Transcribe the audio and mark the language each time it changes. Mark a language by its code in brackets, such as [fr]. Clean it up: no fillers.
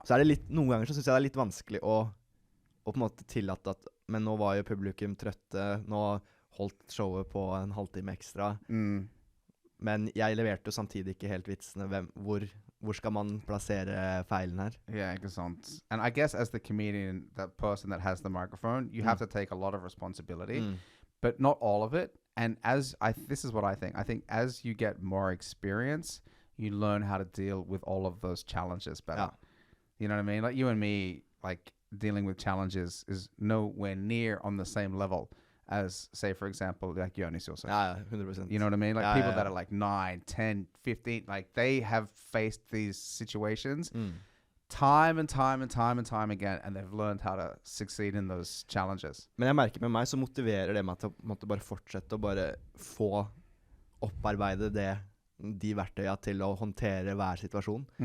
[no] Så det litt, noen ganger så synes jeg det litt vanskelig å på en måte tillate at, men nå var jo publikum trøtte, nå holdt showet på en halvtime ekstra. Men jeg leverte jo samtidig ikke helt vitsene. Hvor skal man plassere feilen her? Yeah, ikke sant. [en] And I guess as the comedian, that person that has the microphone, you have to take a lot of responsibility, but not all of it. And this is what I think as you get more experience, you learn how to deal with all of those challenges better. Yeah. You know what I mean? Like you and me, like dealing with challenges is nowhere near on the same level as, say, for example, like Jonis also. Yeah, 100%. You know what I mean? Like people that are like 9, 10, 15, like they have faced these situations time and time again, and they've learned how to succeed in those challenges. [no] Men jeg merker med meg så motiverer det meg til å måtte bare fortsette å bare få opparbeide de verktøyene til å håndtere hver situasjon.